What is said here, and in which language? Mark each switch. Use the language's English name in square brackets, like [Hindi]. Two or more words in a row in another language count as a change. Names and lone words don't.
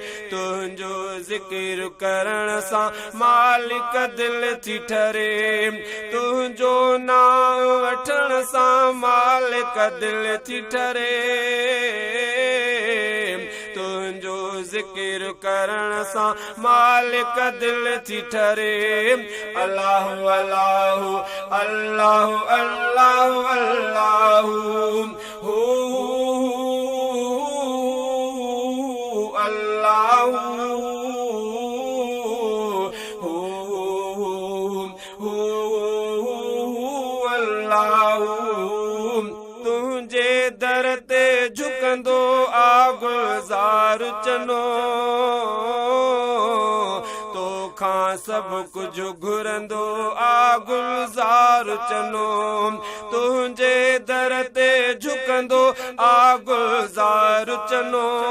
[Sindhi] تنهنجو ذڪر ڪرڻ سان مالڪ دل ٿي ٺري. تنهنجو نام وٺڻ سان مالڪ دل ٿي ٺري. تنهنجو ذڪر ڪرڻ سان مالڪ دل ٿي ٺري. [Arabic] الله، الله، الله، الله، الله. هو، هو، الله. هو، هو، هو، الله. [Sindhi] تنهنجي در تي جهڪندو آ گلزار چنو. توکان سڀ ڪجهه گهرندو آ گلزار چنو. تنهنجي در تي جهڪندو آ گلزار چنو.